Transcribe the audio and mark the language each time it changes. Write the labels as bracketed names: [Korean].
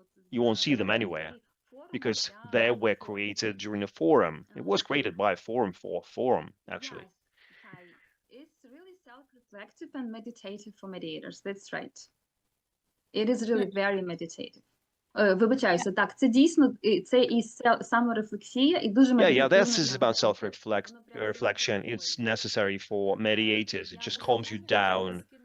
[English] You won't see them anywhere because they were created during a forum. It was created by a forum for a forum, actually. It's really self-reflective and meditative for mediators. That's right. It is really very meditative. [Ukrainian] Вибачаюся, так, це дійсно, це і саморефлексія, і дуже [English] Yeah, this is about self-reflection. It's necessary for mediators. It just calms you down.